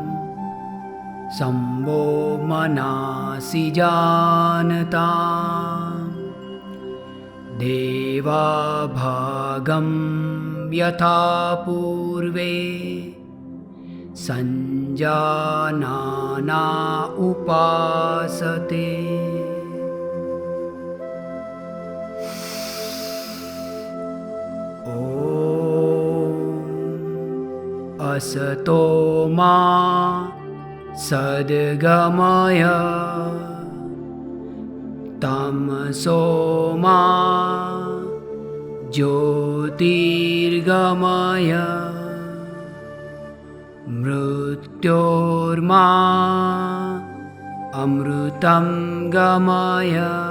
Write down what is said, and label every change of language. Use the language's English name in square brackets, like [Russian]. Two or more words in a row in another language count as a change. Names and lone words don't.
[Sanskrit] સંવો મનાસી જાનતા દેવાભાગં યથા પૂર્વે સંજાનાના ઉપાસતે. असतो मा सद्गमय तमसो मा ज्योतिर्गमय मृत्योर्मा अमृतं गमय.